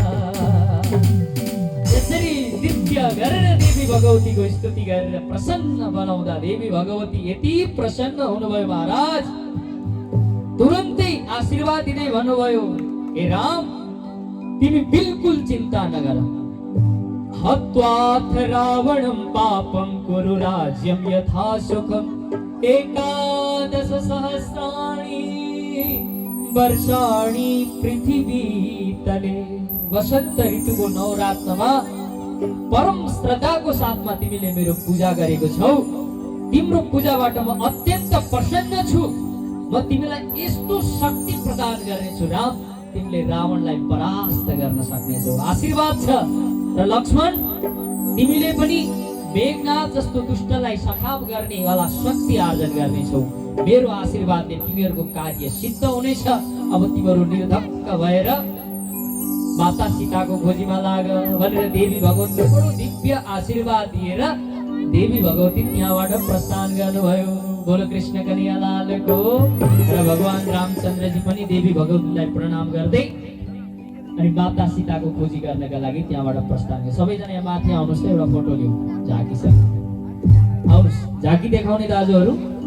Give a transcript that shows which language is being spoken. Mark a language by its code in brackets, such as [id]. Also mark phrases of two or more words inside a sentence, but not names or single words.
[ne] यसरी नृत्य गरेर देवी भगवतीको स्तुति गरेर प्रसन्न बनाउँदा देवी भगवती यति प्रसन्न हुनुभयो महाराज, तुरन्तै आशीर्वाद दिँदै भन्नुभयो, हे राम तिमी बिल्कुल चिन्ता नगर, [sa] हत्वाथ रावणं पापं कुरु राज्यं यथा सुखं, एकादश सहस्राणि वर्षाणि पृथ्वी तले। [ne] वसन्त ऋतुको नवरात्रमा परम श्रद्धाको साथमा तिमीले मेरो पूजा गरेको छौ, तिम्रो पूजाबाट म अत्यन्त प्रसन्न छु, म तिमीलाई यस्तो शक्ति प्रदान गर्नेछु राम, तिमीले रावणलाई परास्त गर्न सक्नेछौ, आशीर्वाद छ। र लक्ष्मण तिमीले पनि मेघनाथ जस्तो दुष्टलाई सखाप गर्ने वाला शक्ति आर्जन गर्नेछौ, मेरो आशीर्वादले तिमीहरूको कार्य सिद्ध हुनेछ। अब तिमीहरू निर्धक्क भएर माता सीताको खोजीमा लाग भनेर देवी भगवतीले बडो दिव्य आशीर्वाद दिएर देवी भगवती त्यहाँबाट प्रस्थान गर्नुभयो। [hi] बोलो कृष्ण कन्हैया लालको। [ne] र भगवान रामचन्द्रजी पनि देवी भगवतीलाई प्रणाम गर्दै अनि माता सीताको खोजी गर्नका लागि त्यहाँबाट प्रस्थान गरे। सबैजना यहाँ माथि आउनुहोस्, एउटा फोटो लिऊ, झाँकी छ, आउनुहोस्, झाँकी देखाउने दाजुहरू।